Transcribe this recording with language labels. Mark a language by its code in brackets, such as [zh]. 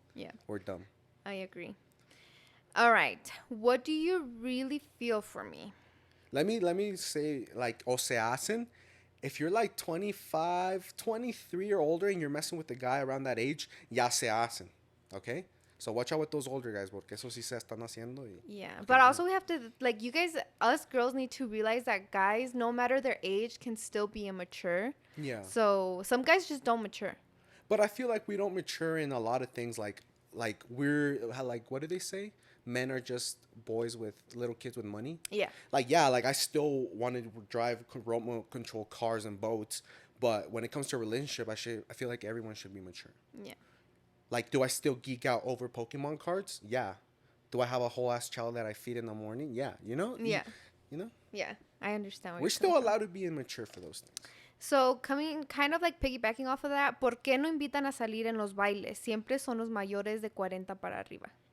[en] Yeah, We're dumb. I agree. All right, what do you really feel for me? Let me say, like, [es] o se hacen. [en] If you're like 25, 23 or older and you're messing with a guy around that age, [es] ya se hacen. [en] Okay? So watch out with those older guys, [es] porque eso sí se están haciendo. [en] Yeah, but also we have to, like, you guys, us girls need to realize that guys, no matter their age, can still be immature. Yeah. So some guys just don't mature. But I feel like we don't mature in a lot of things. Like we're like, what do they say? Men are just boys with little kids with money. Yeah. Like I still want to drive remote control cars and boats, but when it comes to a relationship, I feel like everyone should be mature. Yeah. Like, do I still geek out over Pokemon cards? Yeah. Do I have a whole ass child that I feed in the morning? Yeah. You know? Yeah. You know? Yeah. I understand what We're you're still coming from. allowed to be immature for those things. So, coming kind of like piggybacking off of that, [es] ¿por qué no invitan a salir en los bailes? Siempre son los mayores de 40 para arriba.